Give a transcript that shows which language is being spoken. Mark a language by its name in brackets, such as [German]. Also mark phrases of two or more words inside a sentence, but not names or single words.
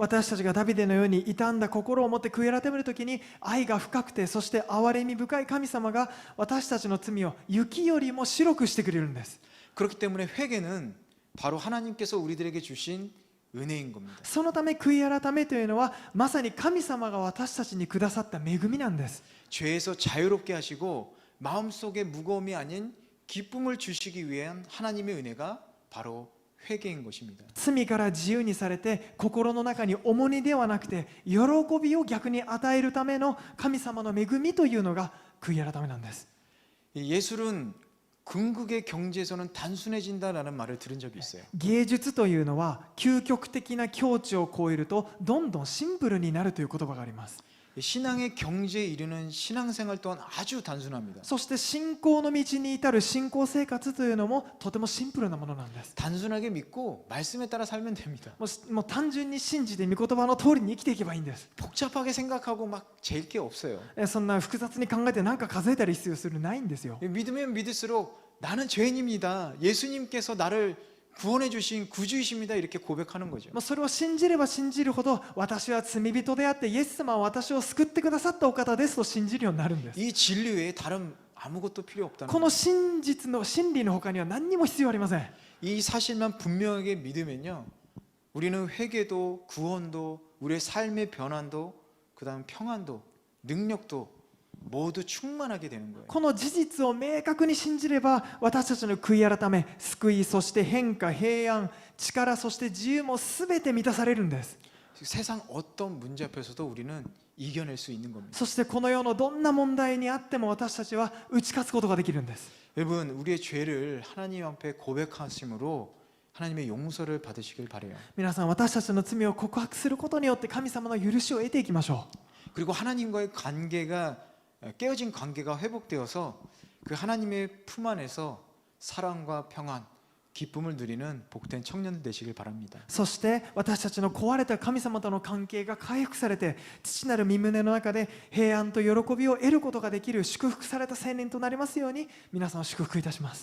[Japanese] 私たちがダビデのように傷んだ心を持って悔い改めるときに、愛が深くてそして憐れみ深い神様が私たちの罪を雪よりも白くしてくれるんです。 [Korean] 그렇기 때문에 회개는 바로 하나님께서 우리들에게 주신 은혜인 겁니다. [Japanese] そのため悔い改めというのはまさに神様が私たちにくださった恵みなんです。 [Korean] 죄에서 자유롭게 하시고 마음속에 무거움이 아닌 기쁨을 주시기 위한 하나님의 은혜가 바로 회개인 것입니다. [Japanese] 罪から自由にされて心の中に重荷ではなくて喜びを逆に与えるための神様の恵みというのが悔い改めなんです。 [Korean] 이 예술은 궁극의 경지에서는 단순해진다라는 말을 들은 적이 있어요. [Japanese] 芸術というのは究極的な境地を超えるとどんどんシンプルになるという言葉があります。 [Korean] 신앙의 경지에 이르는 신앙생활 또한 아주 단순합니다. [Japanese] そして信仰の道に至る信仰生活というのもとてもシンプルなものなんです。 [Korean] 단순하게 믿고 말씀에 따라 살면 됩니다. [Japanese] もう単純に信じて御言葉の通りに生きていけばいいんです。 [Korean] 복잡하게 생각하고 막 재일 게 없어요. [Japanese] そんな複雑に考えて何か数えたり必要するないんですよ。 [Korean] 믿으면 믿을수록 나는 죄인입니다. 예수님께서 나를 구원해 주신 구주이십니다. 이렇게 고백하는 거죠. [Japanese] それを信じれば信じるほど私は罪人であってイエス様は私を救ってくださったお方ですと信じるようになるんです。 [Korean] 이 진리 외에 다른 아무것도 필요 없다는 [Japanese] この [Korean] 거예요. [Japanese] 真実の真理の他には何にも必要ありません。 [Korean] 이 사실만 분명하게 믿으면요, 우리는 회개도 구원도 우리의 삶의 변환도 그다음 평안도 능력도 모두 충만하게 되는 거예요. [Japanese] この事実を明確に信じれば私たちの悔い改め、救い、そして変化、平安、力、そして自由も全て満たされるんです。 [Korean] 세상 어떤 문제 앞에서도 우리는 이겨낼 수 있는 겁니다. [Japanese] そしてこの世のどんな問題にあっても私たちは打ち勝つことができるんです。 [Korean] 여러분, 우리의 죄를 하나님 앞에 고백하심으로 하나님의 용서를 받으시길 바래요. [Japanese] 皆さん、私たちの罪を告白することによって神様の許しを得ていきましょう。 [Korean] 그리고 하나님과의 관계가 깨어진 관계가 회복되어서 그 하나님의 품 안에서 사랑과 평안, 기쁨을 누리는 복된 청년들 되시길 바랍니다. [Japanese] そして私たちの壊れた神様との関係が回復されて、父なる御胸の中で平安と喜びを得ることができる祝福された青年となりますように、皆さんを祝福いたします。